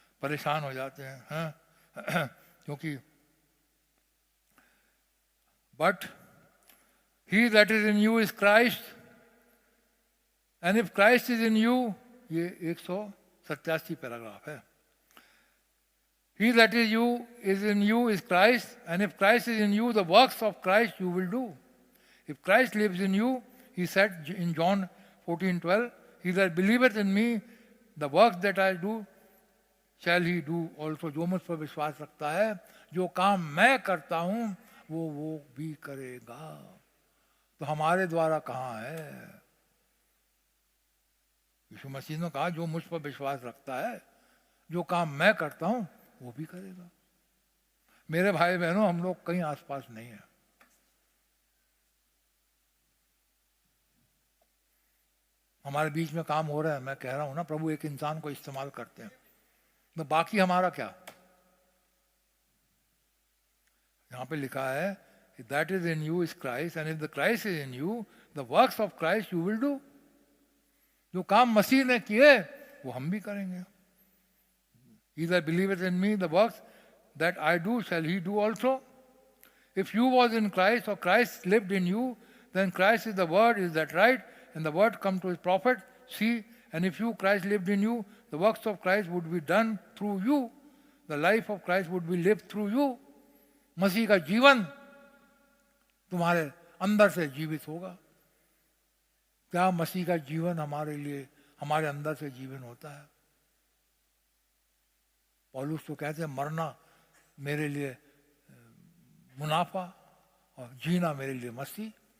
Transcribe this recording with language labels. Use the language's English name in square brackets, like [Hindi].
[Hindi] परेशान हो जाते हैं, हाँ? क्योंकि [English] but he that is in you is Christ and if Christ is in you, [Hindi] ये 187 पैराग्राफ है। [English] He that is in you is Christ, and if Christ is in you, the works of Christ you will do. If Christ lives in you, he said in John 14:12, he that believeth in me, the works that I do shall he do also. [Hindi] जो मुझ पर विश्वास रखता है, जो काम मैं करता हूं वो भी करेगा। तो हमारे द्वारा कहाँ है? यीशु मसीह ने कहा जो मुझ पर विश्वास रखता है, जो काम मैं करता हूं वो भी करेगा। मेरे भाई बहनों, हम लोग कहीं आसपास नहीं है। हमारे बीच में काम हो रहा है। मैं कह रहा हूं ना, प्रभु एक इंसान को इस्तेमाल करते हैं, तो बाकी हमारा क्या? यहां पे लिखा है [English] That is in you is Christ and if the Christ is in you the works of Christ you will do. [Hindi] जो काम मसीह ने किए वो हम भी करेंगे। [English] He that believeth in me, the works that I do shall he do also. If you was in Christ or Christ lived in you, then Christ is the word, is that right? And the word come to his prophet, see, and if you, Christ lived in you, the works of Christ would be done through you. The life of Christ would be lived through you. [Hindi] मसीह का जीवन तुम्हारे अंदर से जीवित होगा। क्या मसीह का जीवन हमारे लिए हमारे अंदर से जीवन होता है? पौलुस तो कहते हैं मरना मेरे लिए मुनाफा और जीना मेरे लिए मसीह।